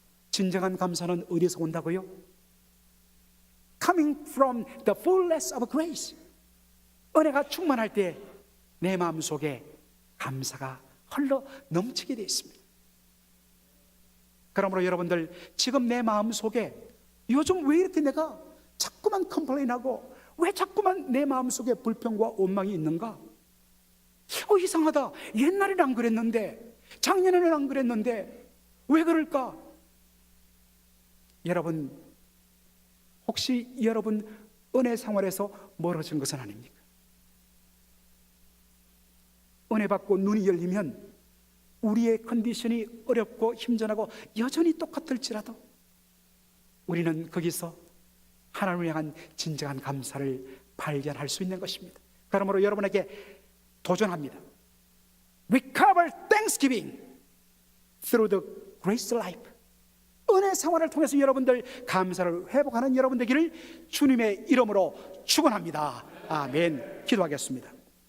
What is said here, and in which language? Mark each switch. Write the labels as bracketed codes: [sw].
[ko] 진정한 감사는 어디서 온다고요? [en] Coming from the fullness of grace. [ko] 은혜가 충만할 때 내 마음속에 감사가 흘러 넘치게 되어 있습니다. 그러므로 여러분들, 지금 내 마음속에 요즘 왜 이렇게 내가 자꾸만 컴플레인하고 왜 자꾸만 내 마음속에 불평과 원망이 있는가? 이상하다. 옛날에는 안 그랬는데, 작년에는 안 그랬는데 왜 그럴까? 여러분, 혹시 여러분 은혜 생활에서 멀어진 것은 아닙니까? 은혜 받고 눈이 열리면 우리의 컨디션이 어렵고 힘전하고 여전히 똑같을지라도 우리는 거기서 하나님을 향한 진정한 감사를 발견할 수 있는 것입니다. 그러므로 여러분에게 도전합니다. [en] Recover Thanksgiving through the grace life. [ko] 은혜 생활을 통해서 여러분들 감사를 회복하는 여러분 되기를 주님의 이름으로 축원합니다. 아멘. 기도하겠습니다.